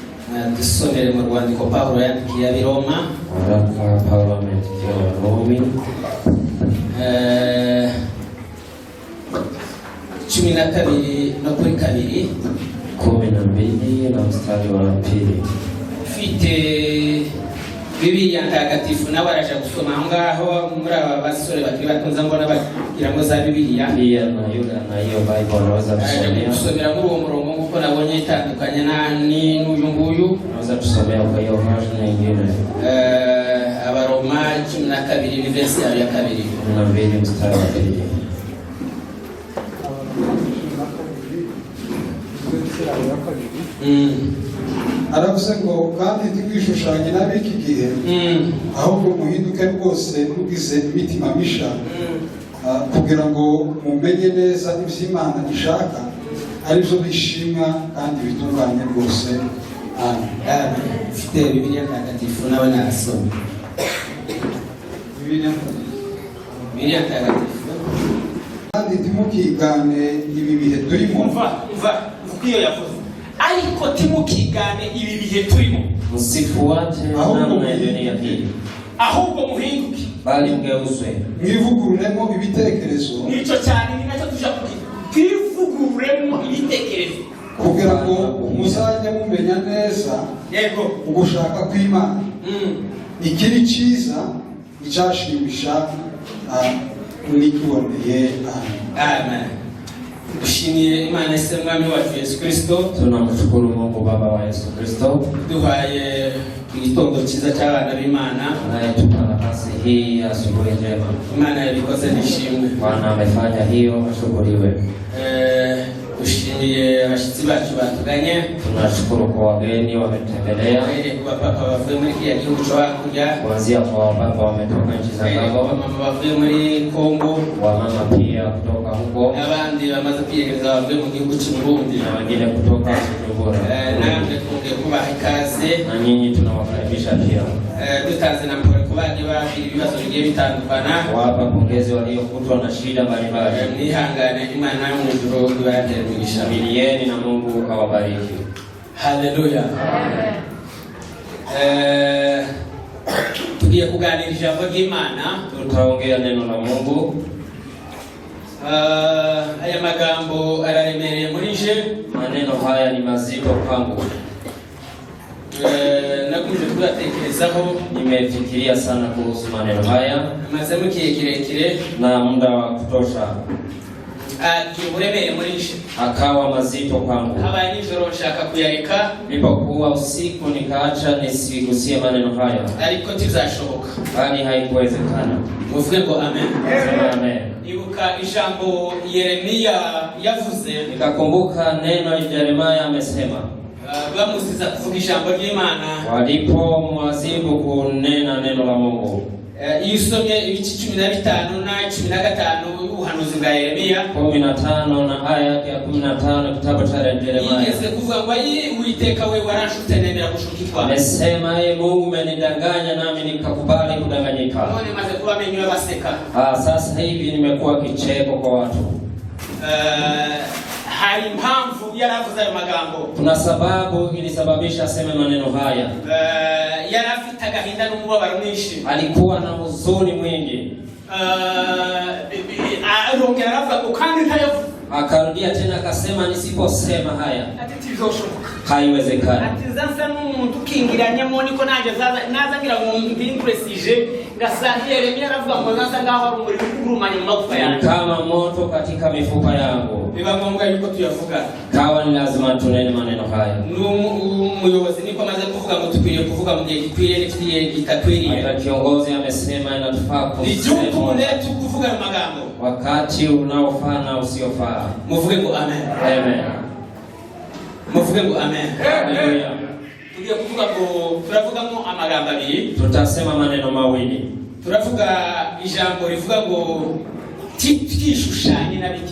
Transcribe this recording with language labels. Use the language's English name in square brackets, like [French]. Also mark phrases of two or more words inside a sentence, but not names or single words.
[Kinyarwanda] dusomere mu rwandiko Pawulo yandikiye Abiroma. Pawulo yandikiye Abaroma 12 no kuri 2 [Swahili] 12 na mstari wa 2. [Kinyarwanda] Ufite Bibiliya ntagatifu nawe araje gusoma aho ngaho muri aba basore bakiri batonza mbona bagira ngo za Bibiliya. [Swahili] Pia na yule na hiyo Bible anaweza [Kinyarwanda] kusomera muri uwo murongo kuko nabonye itandukanye n'uyu nguyu. [Swahili] Anaweza kusomea kwa hiyo version nyingine. [Kinyarwanda] Abaroma 12 ni verse ya 2. [Swahili] 12 mstari wa 2. [Kinyarwanda] Aravuze ngo kandi ntikwishushanye n'abiki gihe ahubwo muhinduke rwose mugize imitima misha kugira ngo mumenye neza iby'Imana ishaka ari byo bishimwa kandi bitunganye rwose. Amen. Ufite Bibiliya ntagatifu nawe nasoma. Bibiliya ntagatifu. Kandi ntimukigane ibi bihe turimo. Umva iyo yavuze. Ariko timukigane ibi bihe turimo. [Swahili] Msifuate namna ya dunia hii. [Kinyarwanda] Ahubwo muhinduke. [Swahili] Bali mgeuzwe. [Kinyarwanda] Mwivugururemo ibitekerezo. Nico cyane ninacyo tuja kwivugururemo ibitekerezo. Kugira ngo muzajye mumenya neza yego ugushaka kw'Imana. Ikiri cyiza icyashimisha nikiboneye. Amen. Dushimiye Imana ise mwami wacu Yesu Kristo. [Swahili] Tunamshukuru Mungu Baba wa Yesu Kristo [Kinyarwanda] duhaye igitondo cyiza cy'abana b'Imana, [Swahili] anayetupa nafasi hii ya asubuhi njema. [Kinyarwanda] Imana yabikoze nishimwe. [Swahili] Bwana amefanya hiyo, ashukuriwe. [Kinyarwanda] Dushimiye abashyitsi bacu batuganye. [Swahili] Tunashukuru kwa wageni wametembelea. [Kinyarwanda] Kwa papa bavuye muri kiriya gihugu cyo hakurya. [Swahili] Kuanzia kwa baba wametoka nchi za Kongo. [Kinyarwanda] Mama bavuye muri Kongo. [Swahili] Wamama pia kutoka huko. [Kinyarwanda] Abandi bamaze kwiyegereza bavuye mu gihugu cy'u Burundi. [Swahili] Na wengine kutoka Bujumbura. [Kinyarwanda] Namwe twongeye kubaha ikaze. [Swahili] Na nyinyi tunawakaribisha pia. [Kinyarwanda] Dutanze na mpore ku baje bafite ibibazo bigiye bitandukana. [Swahili] Wapa pongezi waliokutwa na shida mbalimbali. [Kinyarwanda] Mwihangane, Imana yo mu ijuru ibatere imigisha. [Swahili] Milieni na Mungu awabariki. Haleluya. Amen. [Kinyarwanda] Tugiye kuganira ijambo ry'Imana. [Swahili] Tutaongea neno la Mungu. [Kinyarwanda] Aya magambo araremereye muri je. [Swahili] Maneno haya ni mazito kwangu. [Kinyarwanda] Nakunze kuyatekerezaho, [Swahili] nimefikiria sana kuhusu maneno haya. [Kinyarwanda] Maze mu kihe kirekire [Swahili] na muda wa kutosha. [Kinyarwanda] Kiburemere muri je. [Swahili] Akawa mazito kwangu. [Kinyarwanda] Habaye nijoro nshaka kuyareka. [Swahili] Nilipokuwa usiku nikaacha nisigusie maneno haya. [Kinyarwanda] Ariko tizashoboka. [Swahili] Bali haikuwezekana. [Kinyarwanda] Uvuge ngo amen. Amen. Ibuka ijambo Yeremia yavuze. [Swahili] Nikakumbuka neno Yeremia amesema. [Kinyarwanda] Bamusiza kuvuga ijambo ry'Imana. [Swahili] Walipomwazibu kunena neno la Mungu. [Kinyarwanda] Yisomye ibice 15 na 15 ubuhanuzi bwa Yeremia. [Swahili] 15 na aya ya 15 kitabu cha Yeremia. [Kinyarwanda] Yigeze kuvuga ngo Uwiteka we waranshutse nemera gushukirwa. [Swahili] Amesema Mungu umenidanganya nami nikakubali kudanganyika. [Kinyarwanda] None maze kuba amenyo baseka. [Swahili] Sasa hivi nimekuwa kicheko kwa watu. [Kinyarwanda] Hari impamvu yaravuze ayo magambo. [Swahili] Kuna sababu ilisababisha aseme maneno haya. [Kinyarwanda] Yarafite agahinda n'umubabaro mwinshi. [Swahili] Alikuwa na huzuni mwingi. [Kinyarwanda] Arongera aravuga ngo kandi ntayavuze. [Swahili] Akarudia tena akasema nisiposema haya haiwezekani. [Kinyarwanda] Ati zansa n'umuntu ukingiranyamo niko naje naza ngira ngo mbimpresije ngasa Yeremia aravuga ngo zansa ngaho ari umuriro urumanye mu magufa yanjye. [Swahili] Kama moto katika mifupa yangu. [Kinyarwanda] Biba ngombwa yuko tuyavuga. [Swahili] Kawa ni lazima tunene maneno haya. [Kinyarwanda] Umuyobozi niko maze kuvuga ngo tukwiriye kuvuga mu gihe gikwiriye n'ikigiye gitakwiriye. [Swahili] Hata kiongozi amesema inatufaa kusema. [Kinyarwanda] Ijuku kuvuga magambo. [Swahili] Wakati unaofaa na usiofaa. [Kinyarwanda] Muvuge ngo amen. Amen. Muvuge ngo amen. Haleluya. Tugiye kuvuga ngo turavugamo amagambo abiri. [Swahili] Tutasema maneno mawili. [Kinyarwanda] Turavuga ijambo rivuga ngo twishushanye na biki.